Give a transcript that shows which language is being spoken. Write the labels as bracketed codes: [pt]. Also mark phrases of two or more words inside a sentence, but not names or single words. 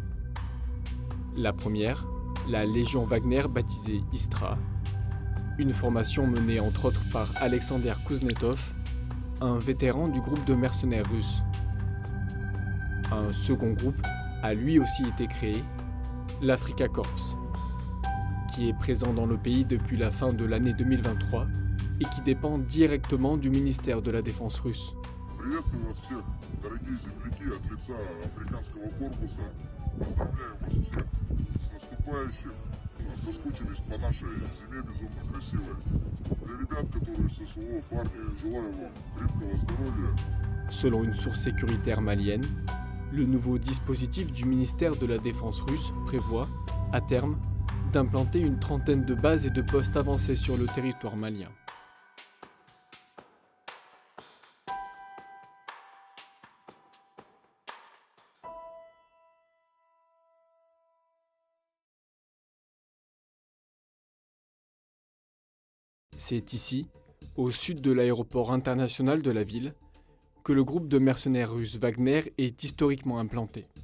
[fr] La première, la Légion Wagner baptisée Istra, une formation menée entre autres par Alexander Kuznetsov, un vétéran du groupe de mercenaires russes. Un second groupe a lui aussi été créé, l'Afrika Korps, qui est présent dans le pays depuis la fin de l'année 2023 et qui dépend directement du ministère de la Défense russe. [ru] Приветствую вас всех, дорогие земляки, от лица Африканского корпуса. Поздравляю вас всех с наступающим. Соскучились по нашей зиме безумно красивой. Для ребят, которые ССО, парни, желаю вам крепкого здоровья. [fr] Selon une source sécuritaire malienne, le nouveau dispositif du ministère de la Défense russe prévoit, à terme, d'implanter une trentaine de bases et de postes avancés sur le territoire malien. C'est ici, au sud de l'aéroport international de la ville, que le groupe de mercenaires russes Wagner est historiquement implanté.